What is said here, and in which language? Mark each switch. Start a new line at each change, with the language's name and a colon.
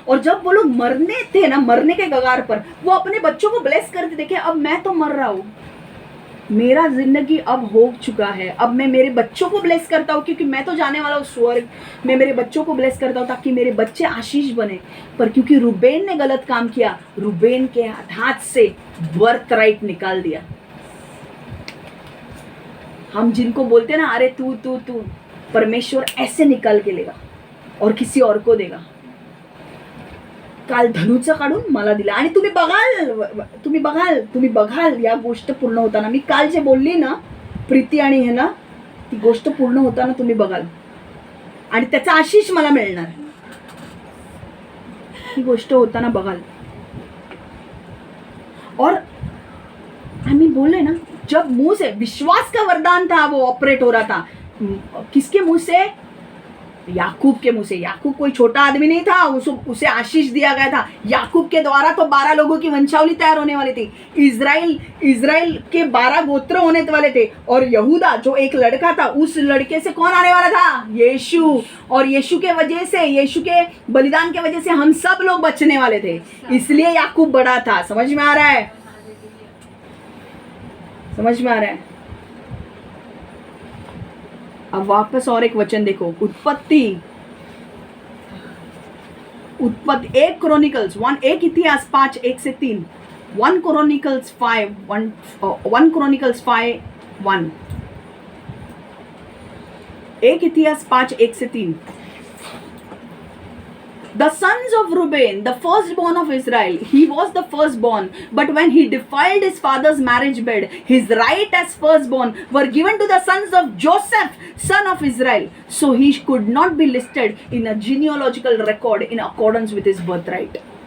Hindi: और जब वो लोग मरने थे ना, मरने के कगार पर, वो अपने बच्चों को ब्लेस करते थे कि अब मैं तो मर रहा हूँ, मेरा जिंदगी अब हो चुका है, अब मैं मेरे बच्चों को ब्लेस करता हूँ, क्योंकि मैं तो जाने वाला हूँ स्वर्ग, मैं मेरे बच्चों को ब्लेस करता हूँ ताकि मेरे बच्चे आशीष बने। पर क्योंकि रूबेन ने गलत काम किया, रूबेन के हाथ से बर्थ राइट निकाल दिया। हम जिनको बोलते ना, अरे तू तू तू, परमेश्वर ऐसे निकाल के लेगा और किसी और को देगा।
Marathi: काल धनुचा काढून मला दिला। आणि तुम्ही बघाल या गोष्ट पूर्ण होताना, मी काल जे बोलली ना प्रीती आणि हे ना, ती गोष्ट पूर्ण होताना तुम्ही बघाल आणि त्याचा आशीष मला मिळणार, ही गोष्ट होताना बघाल।
Hindi: और आम्ही बोले ना, जब मुंह से विश्वास का वरदान था वो ऑपरेट हो रहा था, किसके मुंह से? याकूब के मुंह से। याकूब कोई छोटा आदमी नहीं था, उसे आशीष दिया गया था। याकूब के द्वारा तो 12 लोगों की वंशावली तैयार होने वाली थी। इज़राइल के 12 गोत्र होने वाले थे। और यहूदा जो एक लड़का था, उस लड़के से कौन आने वाला था? यीशु। और यीशु के वजह से, यीशु के बलिदान के वजह से हम सब लोग बचने वाले थे, इसलिए याकूब बड़ा था। समझ में आ रहा है? समझ में आ रहा है? अब वापस और एक वचन देखो, उत्पत्ति 1 क्रॉनिकल्स 1, 1 इतिहास 5, 1 से 3, 1 क्रॉनिकल्स 5, 1 क्रॉनिकल्स 5, 1, 1 इतिहास 5, 1 से 3।
English: The sons of Reuben, the firstborn of Israel, he was the firstborn, but when he defiled his father's marriage bed, his right as firstborn were given to the sons of Joseph, son of Israel. So he could not be listed in a genealogical record in accordance with his birthright.